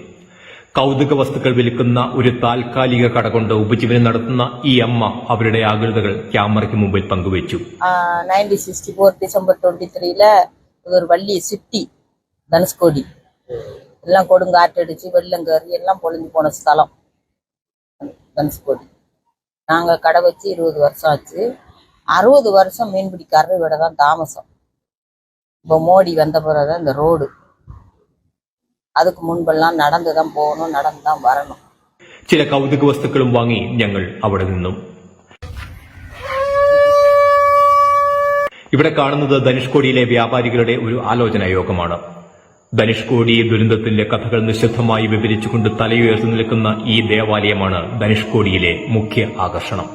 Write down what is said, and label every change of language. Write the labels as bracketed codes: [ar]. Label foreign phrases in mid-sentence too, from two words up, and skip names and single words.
[ml] കൌതുക വസ്തുക്കൾ വിൽക്കുന്ന ഒരു താൽക്കാലിക കട കൊണ്ട് ഉപജീവനം നടത്തുന്ന ഈ അമ്മ അവരുടെ ആകുലതകൾ ക്യാമറയ്ക്ക് മുമ്പിൽ പങ്കുവച്ചു. 1964 ഡിസംബർ 23 ഒരു വലിയ സിറ്റി ധനുഷ്കോടി. എല്ലാം കൊടുങ്കാറ്റടിച്ച് വെള്ളം കയറി എല്ലാം പൊളിഞ്ഞു പോன സ്ഥലം ധനുഷ്കോடி. [ta] நாங்க கடை வச்சு 20 வருஷம் ஆச்சு. 60 வருஷம் மீன்பிடிக்காரர் இவட தான் தாமசம். இப்போ மோடி வந்த பிறகுதான் இந்த ரோடு. அதுக்கு முன்பெல்லாம் நடந்துதான் போகணும், நடந்துதான் வரணும். [ml] ചില കൗതുക വസ്തുക്കളും വാങ്ങി ഞങ്ങൾ അവിടെ നിന്നും. ഇവിടെ കാണുന്നത് ധനുഷ്കോടിയിലെ വ്യാപാരികളുടെ ഒരു ആലോചനാ യോഗമാണ്. ധനുഷ്കോടി ദുരന്തത്തിന്റെ കഥകൾ നിശബ്ദമായി വിവരിച്ചുകൊണ്ട് തലയുയർത്തി നിൽക്കുന്ന ഈ ദേവാലയമാണ് ധനുഷ്കോടിയിലെ മുഖ്യ ആകർഷണം.